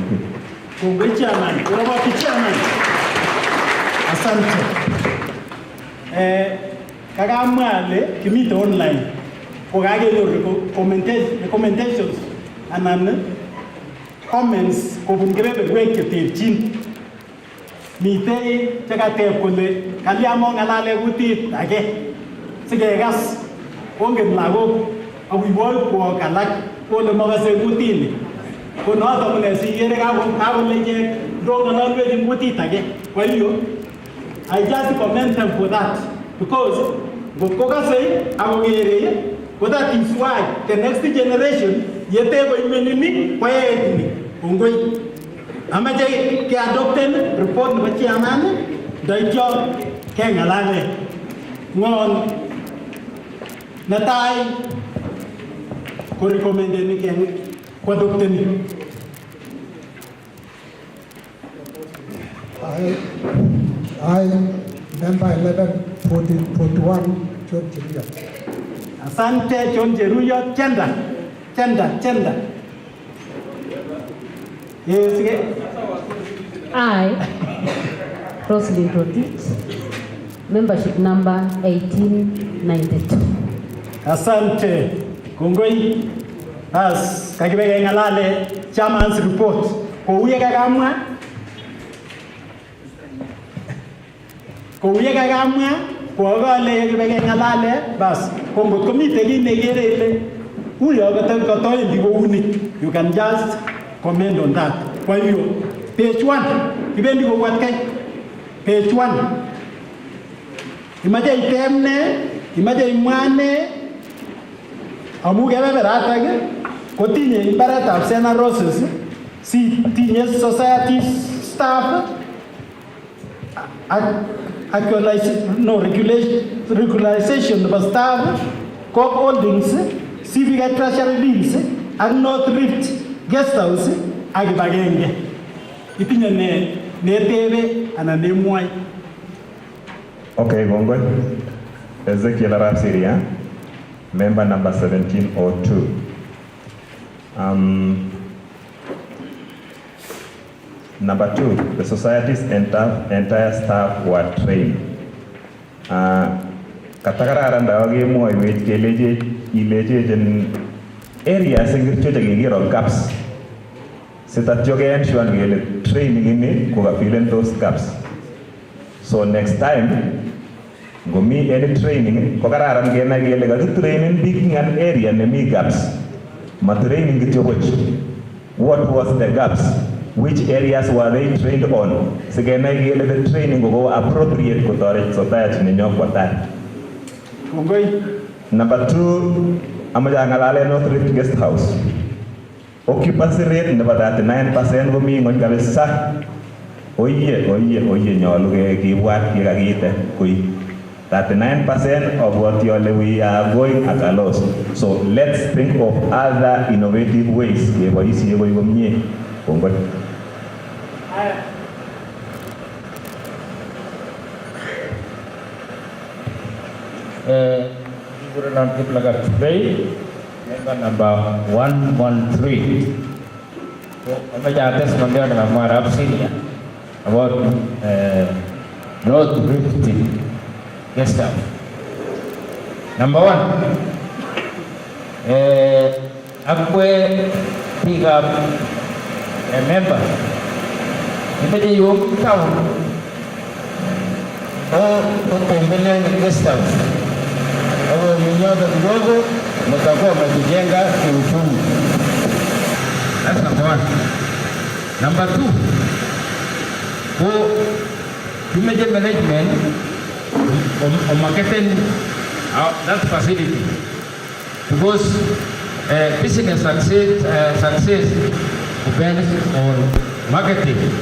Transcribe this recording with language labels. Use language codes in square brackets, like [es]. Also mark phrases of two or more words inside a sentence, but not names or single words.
[kln] Kongoi chairman. Urabaki chairman. Asante. Kagamwa ale kimite online. Kokakenyor recommendations anan comments kobun kebeberwek cheterchin. Mitei chekateb kole kaliamo ng'alale kutit age sikekas kongen lagok akoiboikwok alak kole makase kutini. Ko notok kole sikere kakole ichek ndong'ololwech ing kutit age. [sw] Kwa hiyo [kln] I just commend them for that because ngotko kasei akokere ko that is why the next generation yeteko imenini kwaetni. Kongoi. Amache ke-adopten report nebo chairman ndaityo keng'alale ng'on netai ko recommendeni ko-adopteni. [en] I member 1141 John Jeruyot. [sw] Asante John Jeruyot. Chenda. Yes, [en] I, Roslyn Rotit, membership number 1892. [sw] Asante. [kln] Kongoi. As kakibeke ngalale [en] chairman's report. [kln] Kouye kakamwa kokale kibeke ngalale bas kongot komite kit nekere ile uyo kotoendi kouni. [en] You can just comment on that. [sw] Kwa hiyo [kln] page 1 kibendi kobwatkei. Page 1 imache itemne, imache imwane amu kebeberatak kotinye imbaretab Sena Roses, si tinye [en] society staff regularization [kln] nebo staff, [en] co holdings, civic treasury bills [kln] ak North Rift guest house ak kibagenge. Itinye netebe anan nemwoi. Okay, kongoi. Ezekiel RCEA, [en] member number 1702. Number 2, the society's entire staff were trained. [kln] Katakararan daw kemwoiwech kelechech ilechech [en] in areas [kln] ingircho chekikiro gaps. Sitatyo ke-ensure kele training ini kokafilen [en] those gaps. So next time, [kln] ngomi [en] any training, [kln] ko kararan kenai kele kakitrainen biik ing [en] an area [kln] nemi gaps. Ma-training kityo buch. [en] What was the gaps? Which areas were they trained on? [kln] Sikenai kele [en] the training [kln] ko appropriate kotoret society nenyo kwa tai. Number 2, amaja ngalale North Rift Guest House. [en] Occupancy rate [kln] nebo 39% komi ng'ony kabisa. Oye nyolu kibwat kikakiite koi [en] 39% of what we are going at a loss. So let's think of other innovative ways [kln] keboisie koi komie. Kongoi. [en] Gubernur Kiplagat Bay, member number 113. Majates member number RCEA about North Rift guest house. Number 1, akwe pick up a member. [sw] Ibaje yung town kutembelea guest house. Hapo minyoto kidogo mtakuwa mnajijenga kiuchumi. [en] That's number 1. Number 2, image management or marketing that facility, because business success depends on marketing.